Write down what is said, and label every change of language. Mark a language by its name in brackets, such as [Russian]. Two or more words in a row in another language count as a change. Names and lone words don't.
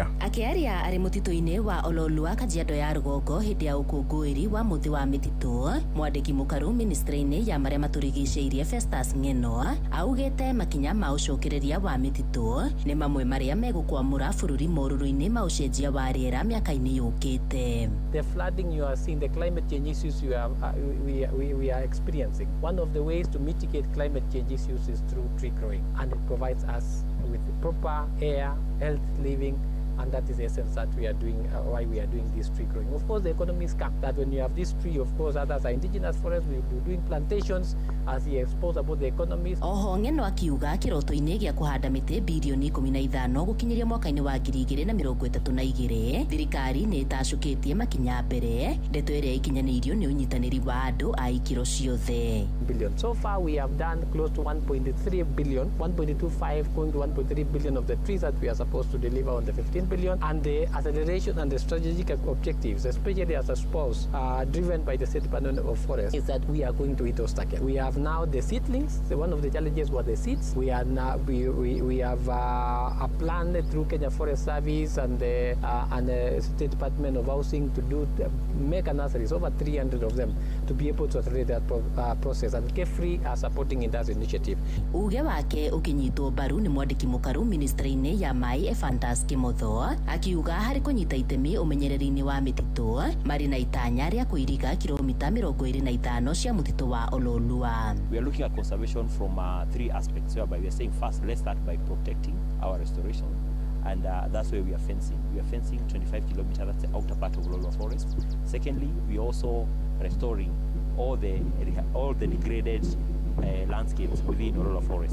[Kikuyu] akiaria ari mutito-ini wa Olorua Kajiado ya Rugongo hindi ya ukungũĩri wa muthi wa mititu. Mwandiki mukaru ministry-ini ya maria maturigiceirie Festus Ng'eno augite makinya ma ucokereria wa mititu ni mamwe maria megukwamura bururi moruru-ini ma ucenjia wa riera miaka-ini yukite. [English] The flooding you are seeing, the climate change issues we are experiencing. One of the ways to mitigate climate change issues is through tree growing, and it provides us with proper air, health living, and that is the essence that we are doing, why we are doing this tree growing. Of course, the economies come. That when you have this tree, of course, others are indigenous forests, we will be doing plantations as he exposed about the economies. [Kikuyu] Oho Ng'eno akiuga kiroto-ini gia kuhanda miti bilioni 15 gukinyiria mwaka-ini wa 2032 thirikari ni itacukitie makinya mbere ndeto iria ikinyanirio ni unyitaniri wa andu a ikiro ciothe. [English] So far we have done close to 1.3 billion, 1.25 going to 1.3 billion of the trees that we are supposed to deliver on the 15 billion, and the acceleration and the strategic objectives, especially as a spouse, driven by the State Department of Forest, is that we are going to hit those targets. We have now the seedlings. So one of the challenges was the seeds. We are now we have a plan through Kenya Forest Service and the State Department of Housing to make a nurseries, over 300 of them, to be able to accelerate that process, and Carefree are supporting in that initiative. [Kikuyu] Uge wake ukinyitwo mbaru ni mwandiki mukaru ministry-ini ya mai Ephantus Kimotho akiuga hari kunyita itemi umenyereri-ini wa mititu mari na itanya ria kuiriga kilomita 25 cia mutitu wa Ololua. [English] We are looking at conservation from 3 aspects, whereby we are saying first, let's start by protecting our restoration, and that's where we are fencing. We are fencing 25 kilometers, that's the outer part of Ololua Forest. Secondly, we are also restoring all the degraded landscapes within Ololua Forest.